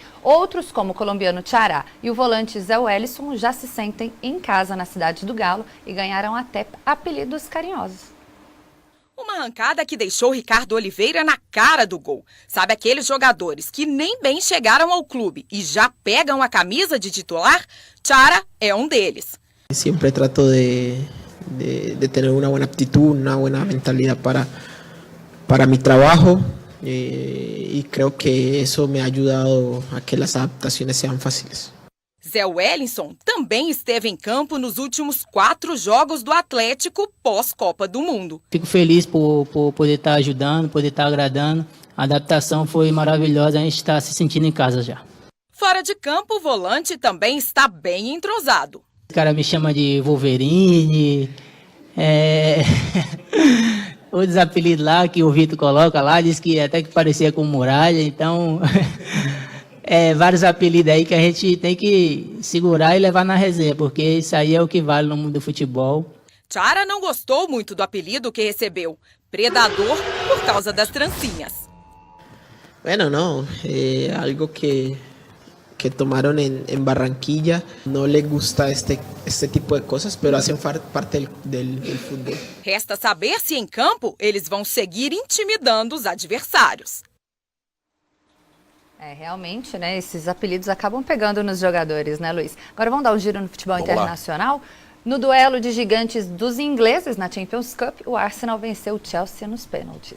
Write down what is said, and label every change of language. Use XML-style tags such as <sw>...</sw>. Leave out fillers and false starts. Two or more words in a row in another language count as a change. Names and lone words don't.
<pt>Outros, como o colombiano Chará e o volante Zé Wellison, já se sentem em casa na cidade do Galo e ganharam até apelidos carinhosos. Uma arrancada que deixou Ricardo Oliveira na cara do gol. Sabe aqueles jogadores que nem bem chegaram ao clube e já pegam a camisa de titular? Chará é um deles.</pt> <es>Siempre trato de tener una buena actitud, una buena mentalidad para mi trabajo y creo que eso me ha ayudado a que las adaptaciones sean fáciles.</es> <pt>Zé Wellison também esteve em campo nos últimos 4 jogos do Atlético pós-Copa do Mundo. Fico feliz por poder estar ajudando, poder estar agradando. A adaptação foi maravilhosa, a gente está se sentindo em casa já. Fora de campo, o volante também está bem entrosado. O cara me chama de Wolverine, outros apelidos lá que o Vitor coloca lá, diz que até que parecia com Muralha, então vários apelidos aí que a gente tem que segurar e levar na resenha, porque isso aí é o que vale no mundo do futebol. Chara não gostou muito do apelido que recebeu, Predador, por causa das trancinhas.</pt> <es>Bueno, no, algo que tomaron en Barranquilla. No les gusta este tipo de cosas, pero hacen parte del fútbol.</es> <pt>Resta saber se em campo eles vão seguir intimidando os adversários. Realmente, né? Esses apelidos acabam pegando nos jogadores, né, Luiz? Agora vamos dar um giro no futebol internacional. No duelo de gigantes dos ingleses na Champions Cup, o Arsenal venceu o Chelsea nos pênaltis.</pt>